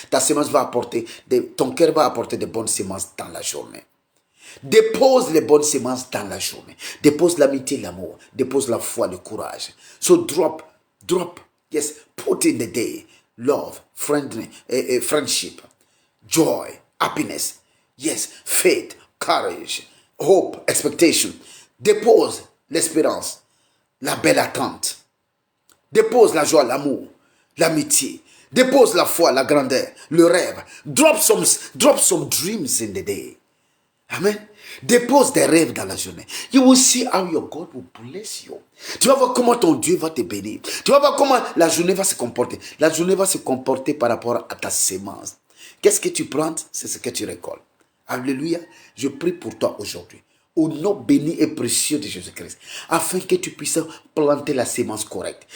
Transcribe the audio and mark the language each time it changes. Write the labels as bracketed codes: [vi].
[fr] Ta semence va apporter, ton cœur va apporter de bonnes semences dans la journée. Dépose les bonnes semences dans la journée. Dépose l'amitié, l'amour. Dépose la foi, le courage. [en] So drop. Yes, put in the day. Love, friendship, joy, happiness. Yes, faith, courage. Hope, expectation. [fr] Dépose l'espérance, la belle attente. Dépose la joie, l'amour, l'amitié. Dépose la foi, la grandeur, le rêve. [en] Drop some dreams in the day. Amen. [fr] Dépose des rêves dans la journée. [en] You will see how your God will bless you. [fr] Tu vas voir comment ton Dieu va te bénir. Tu vas voir comment la journée va se comporter. La journée va se comporter par rapport à ta sémence. Qu'est-ce que tu prends? C'est ce que tu récoltes. Alléluia. Je prie pour toi aujourd'hui, au nom béni et précieux de Jésus-Christ, afin que tu puisses planter la sémence correcte.